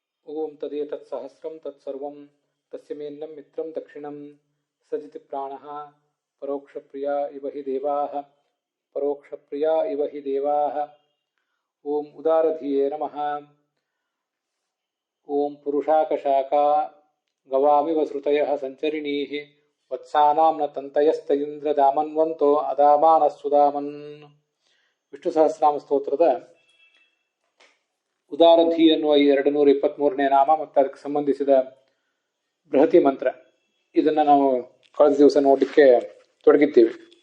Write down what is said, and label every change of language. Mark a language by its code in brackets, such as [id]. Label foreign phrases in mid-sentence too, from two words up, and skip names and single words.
[sa] ಓಂ ತದೇತತ್ಸಹಸ್ರಂ ತತ್ಸರ್ವಂ ತಸ್ಯ ಮೇನ್ನಂ ಮಿತ್ರಂ ದಕ್ಷಿಣಂ ಸಜಿತಿ ಪ್ರಾಣಃ ಪರೋಕ್ಷಪ್ರಿಯಾ ಇವ ಹಿ ದೇವಾಃ ಪರೋಕ್ಷಪ್ರಿಯಾ ಇವ ಹಿ ದೇವಾಃ. ಓಂ ಉದಾರಧಿಯೇ ನಮಃ. ಓಂ ಪುರುಷಾಕಶಾಖ ಗವಾಮಿವ ಶ್ರುತಯಃ ಸಂಚರಿಣೀಃ ವತ್ಸಾನಾಂ ನ ತಂತಯಸ್ತೈಂದ್ರ ದಾಮನ್ವಂತೋ ಅದಾಮಾನಸ್ಸುದಾಮನ್. [kn] ವಿಷ್ಣು ಸಹಸ್ರನಾಮ ಸ್ತೋತ್ರದ ಉದಾರಧಿ ಎನ್ನುವ 223ನೇ ನಾಮ ಮತ್ತು ಅದಕ್ಕೆ ಸಂಬಂಧಿಸಿದ ಬೃಹತಿ ಮಂತ್ರ, ಇದನ್ನು ನಾವು ಕಳೆದ ದಿವಸ ನೋಡಲಿಕ್ಕೆ ತೊಡಗಿದ್ದೀವಿ.